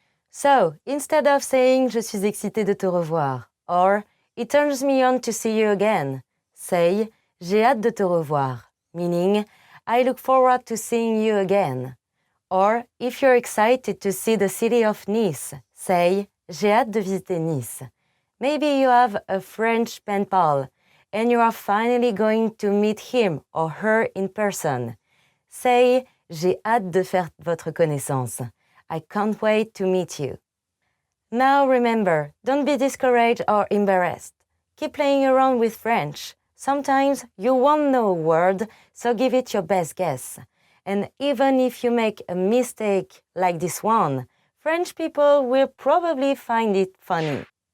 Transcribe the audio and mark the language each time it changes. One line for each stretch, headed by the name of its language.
English: So, instead of saying
French: "Je suis excité de te revoir"
English: or "It turns me on to see you again," say
French: "J'ai hâte de te revoir,"
English: meaning "I look forward to seeing you again." Or, if you're excited to see the city of Nice, say
French: "J'ai hâte de visiter Nice."
English: Maybe you have a French pen pal and you are finally going to meet him or her in person.
French: Say "J'ai hâte de faire votre connaissance."
English: I can't wait to meet you. Now remember, don't be discouraged or embarrassed. Keep playing around with French. Sometimes you won't know a word, so give it your best guess. And even if you make a mistake like this one, French people will probably find it funny.